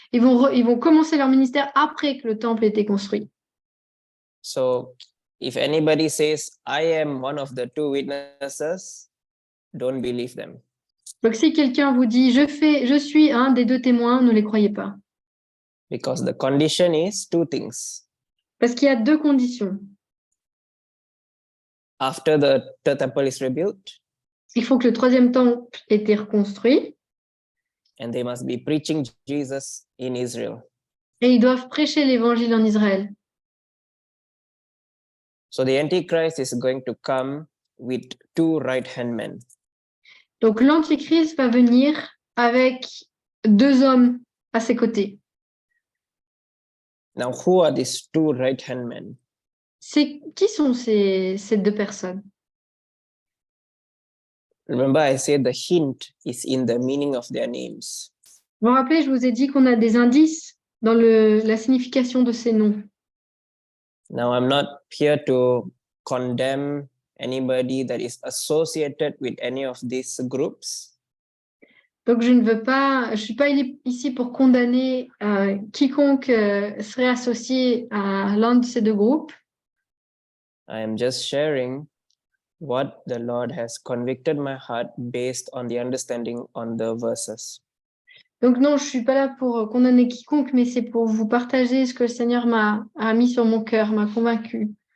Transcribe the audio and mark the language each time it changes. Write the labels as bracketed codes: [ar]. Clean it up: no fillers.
[fr] Ils vont commencer leur ministère après que le temple ait été construit. [en] So if anybody says, I am one of the two witnesses, don't believe them. [fr] Donc si quelqu'un vous dit, je suis un des deux témoins, ne les croyez pas. [en] Because the condition is two things. [fr] Parce qu'il y a deux conditions. [en] After the third temple is rebuilt, [fr] Il faut que le troisième temple ait été reconstruit. [en] and they must be preaching Jesus in Israel. [fr] Et ils doivent prêcher l'évangile en Israël. [en] So the Antichrist is going to come with two right-hand men. [fr] Donc l'Antichrist va venir avec deux hommes à ses côtés. [en] Now, who are these two right-hand men? [fr] Qui sont ces deux personnes? [en] Remember, I said the hint is in the meaning of their names. [fr] Vous vous rappelez, je vous ai dit qu'on a des indices dans la signification de ces noms. [en] Now, I'm not here to condemn anybody that is associated with any of these groups. [fr] Donc je ne suis pas ici pour condamner quiconque serait associé à l'un de ces deux groupes. [en] I am just sharing what the Lord has convicted my heart based on the understanding on the verses. [fr] Donc non, je suis pas là pour condamner quiconque, mais c'est pour vous partager ce que le Seigneur a mis sur mon cœur, m'a convaincu.